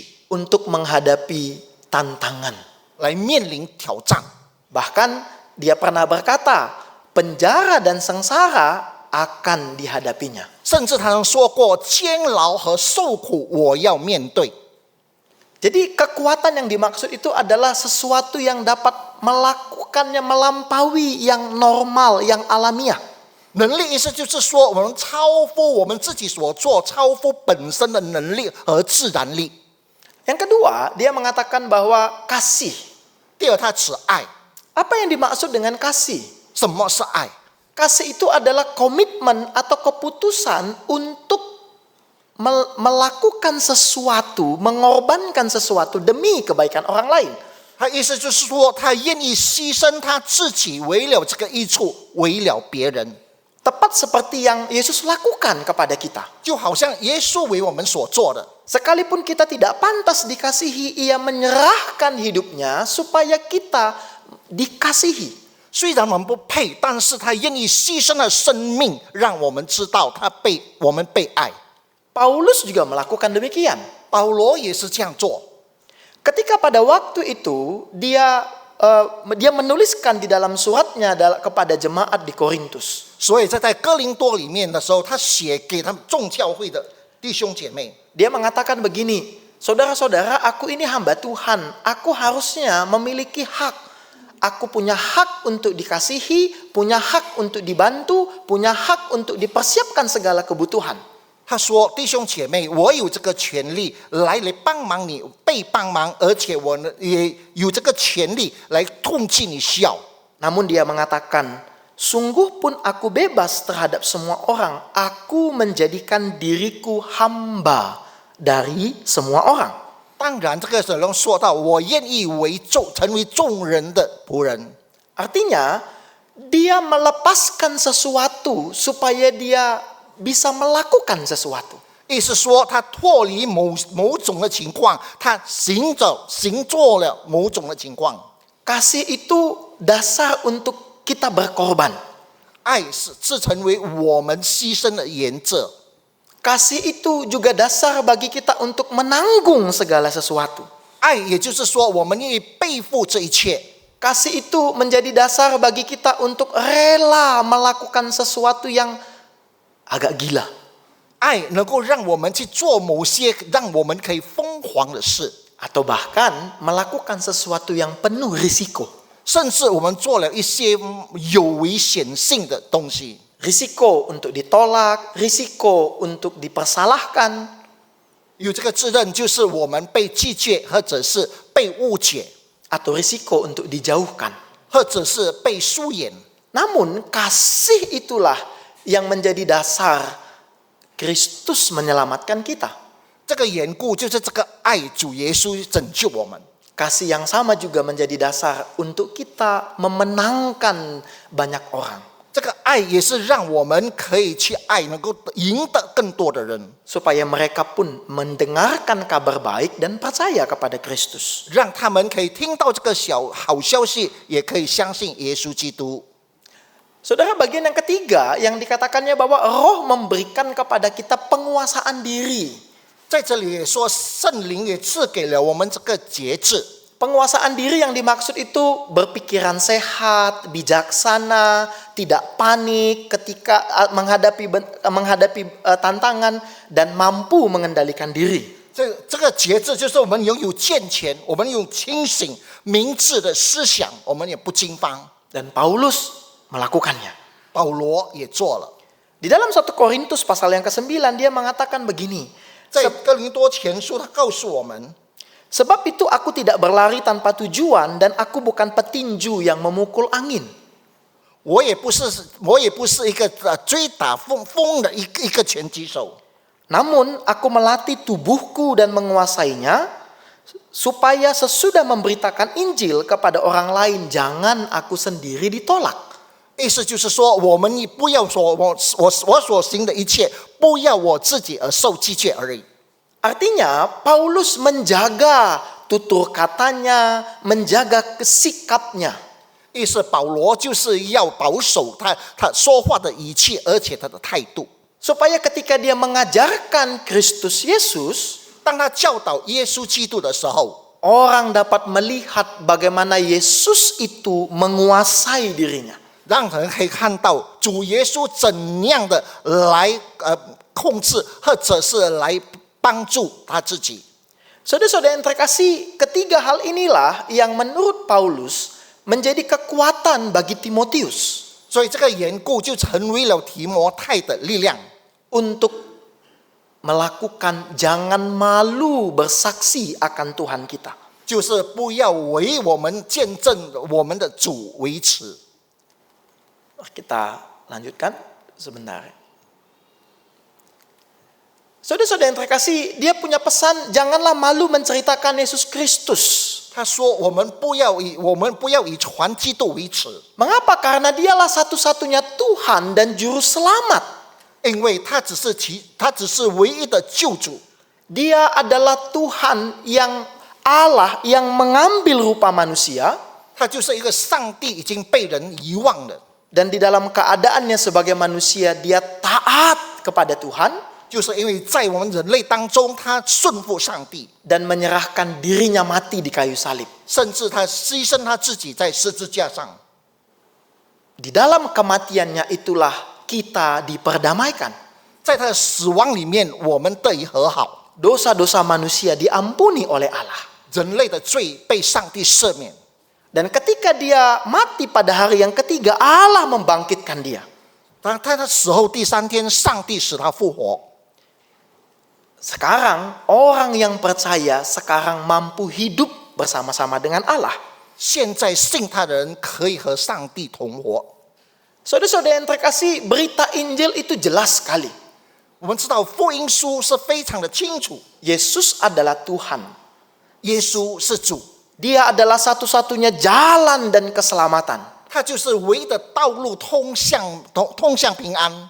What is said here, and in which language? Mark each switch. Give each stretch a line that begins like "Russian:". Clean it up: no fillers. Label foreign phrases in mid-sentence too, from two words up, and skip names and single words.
Indonesian: untuk menghadapi tantangan.
Chinese: 来面临挑战。
Indonesian: Bahkan dia pernah berkata, penjara dan sengsara akan dihadapinya.
Chinese: 甚至他曾说过，监牢和受苦我要面对。
Indonesian: Jadi kekuatan yang dimaksud itu adalah sesuatu yang dapat melakukannya melampaui yang normal, yang alamiah.
Chinese: 能力意思就是说，我们超乎我们自己所做，超乎本身的能力和自然力。
Indonesian: Yang kedua, dia mengatakan bahwa kasih.
Chinese: 第二，他指爱。
Indonesian: Apa yang dimaksud dengan kasih?
Chinese: 什么是爱？
Indonesian: Kasih itu adalah komitmen atau keputusan untuk melakukan sesuatu, mengorbankan sesuatu demi kebaikan orang lain.
Chinese: 他意思就是说，他愿意牺牲他自己，为了这个益处，为了别人，
Indonesian: Tepat seperti yang Yesus lakukan kepada kita.
Chinese: 就好像耶稣为我们所做的。
Indonesian: Sekalipun kita tidak pantas dikasihi, ia menyerahkan hidupnya supaya kita dikasihi.
Chinese: 虽然我们不配，但是他愿意牺牲了生命，让我们知道我们被爱。
Indonesian: Paulus juga melakukan demikian.
Chinese: 保罗也是这样做。
Indonesian: Ketika pada waktu itu dia menuliskan di dalam suratnya kepada jemaat di Korintus.
Chinese: 所以在哥林多里面的时候，他写给他们众教会的弟兄姐妹，
Indonesian: Dia mengatakan begini, saudara-saudara, aku ini hamba Tuhan, aku harusnya memiliki hak. Aku punya hak untuk dikasihi, punya hak untuk dibantu, punya hak untuk dipersiapkan segala kebutuhan.
Chinese: 他说：“弟兄姐妹，我有这个权利来帮忙你，被帮忙，而且我呢也有这个权利来痛尽你需要。”
Indonesian: Namun dia mengatakan, sungguh pun aku bebas terhadap semua orang. Aku menjadikan diriku hamba dari semua orang.
Chinese: 当然，这个时候说到，我愿意成为众人的仆人。
Indonesian: Artinya, dia melepaskan sesuatu supaya dia bisa melakukan sesuatu.
Chinese: 意思说，他脱离某种的情况，他行做了某种的情况。
Indonesian: Kasih itu dasar untuk kita berkorban.
Chinese: 爱是成为我们牺牲的原则。
Indonesian: Kasih itu juga dasar bagi kita untuk menanggung segala sesuatu.
Chinese: 爱也就是说，我们愿意背负这一切。
Indonesian: Kasih itu menjadi dasar bagi kita untuk rela melakukan sesuatu yang agak gila.
Chinese: 爱能够让我们去做某些让我们可以疯狂的事，
Indonesian: Atau bahkan melakukan sesuatu yang penuh risiko.
Chinese: 甚至我们做了一些有危险性的东西。
Indonesian: Risiko untuk ditolak, risiko untuk dipersalahkan.
Chinese: 有这个自认就是我们被拒绝，或者是被误解，
Indonesian: Atau risiko untuk dijauhkan.
Chinese: 或者是被疏远。
Indonesian: Namun kasih itulah yang menjadi dasar Kristus menyelamatkan kita.
Chinese: 这个缘故就是这个爱主耶稣拯救我们。
Indonesian: Kasih yang sama juga menjadi dasar untuk kita memenangkan banyak orang.
Chinese: 这个爱也是让我们可以去爱，能够赢得更多的人，
Indonesian: Supaya mereka pun mendengarkan kabar baik dan percaya kepada Kristus.
Chinese: 让他们可以听到这个好消息，也可以相信耶稣基督。
Indonesian: Saudara, bagian yang ketiga yang dikatakannya bahwa Roh memberikan kepada kita penguasaan diri.
Chinese: 在这里也说，圣灵也赐给了我们这个节制。
Indonesian: Penguasaan diri yang dimaksud itu berpikiran sehat, bijaksana, tidak panik ketika menghadapi tantangan dan mampu mengendalikan diri.
Chinese: 这个节制就是我们拥有健全，我们有清醒明智的思想，我们也不惊慌。
Indonesian: Dan Paulus melakukannya.
Chinese: 保罗也做了，
Indonesian: Di dalam 1 Korintus pasal yang ke-9 dia mengatakan begini.
Chinese: 在哥林多前书他告诉我们，
Indonesian: Sebab itu aku tidak berlari tanpa tujuan dan aku bukan petinju yang memukul angin.
Chinese: 我也不是一个追打风的一个拳击手，
Indonesian: Namun aku melatih tubuhku dan menguasainya supaya sesudah memberitakan Injil kepada orang lain jangan aku sendiri ditolak.
Chinese: 意思就是说，我们不要说我所行的一切，不要我自己而受击却而已。
Indonesian: Artinya Paulus menjaga tutur katanya, menjaga sikapnya.
Chinese: 意思保罗就是要保守他说话的语气，而且他的态度。
Indonesian: Supaya ketika dia mengajarkan Kristus Yesus,
Chinese: 当他教导耶稣基督的时候，
Indonesian: orang dapat melihat bagaimana Yesus itu menguasai dirinya.
Chinese: 让人可以看到主耶稣怎样的来控制，或者是来帮助他自己。
Indonesian: Saudara-saudara yang terkasih, ketiga hal inilah yang menurut Paulus menjadi kekuatan bagi Timotius
Chinese: 所以这个缘故就成为了提摩太的力量，
Indonesian: untuk melakukan jangan malu bersaksi akan Tuhan kita.
Chinese: 就是不要为我们见证我们的主为耻。
Indonesian: Kita lanjutkan sebentar. Saudara-saudara yang terkasih, dia punya pesan janganlah malu menceritakan Yesus Kristus.
Chinese: 他说：“我们不要以传基督为耻，
Indonesian: Mengapa? Karena dialah satu-satunya Tuhan dan juru selamat.
Chinese: 因为他只是唯一的救主，
Indonesian: Dia adalah Tuhan yang Allah yang mengambil rupa manusia
Chinese: 他就是一个上帝已经被人遗忘了，
Indonesian: dan di dalam keadaannya sebagai manusia dia taat kepada Tuhan
Chinese: 就是因为在我们人类当中，他顺服上帝，
Indonesian: dan menyerahkan dirinya mati di kayu salib.
Chinese: 甚至他牺牲他自己在十字架上。
Indonesian: Di dalam kematiannya itulah kita diperdamaikan.
Chinese: 在他的死亡里面，我们得以和好，
Indonesian: Dosa-dosa manusia diampuni oleh Allah.
Chinese: 人类的罪被上帝赦免。
Indonesian: Dan ketika dia mati pada hari yang ketiga, Allah membangkitkan dia.
Chinese: 当他的死后第三天，上帝使他复活。
Indonesian: Sekarang orang yang percaya sekarang mampu hidup bersama-sama dengan Allah.
Chinese: 现在信他的人可以和上帝同活。
Indonesian: Saudara-saudara yang terkasih, berita Injil itu jelas sekali.
Chinese: 我们知道福音书是非常的清楚，
Indonesian: Yesus adalah Tuhan.
Chinese: 耶稣是主，
Indonesian: Dia adalah satu-satunya jalan dan keselamatan.
Chinese: 他就是唯一的道路通向平安。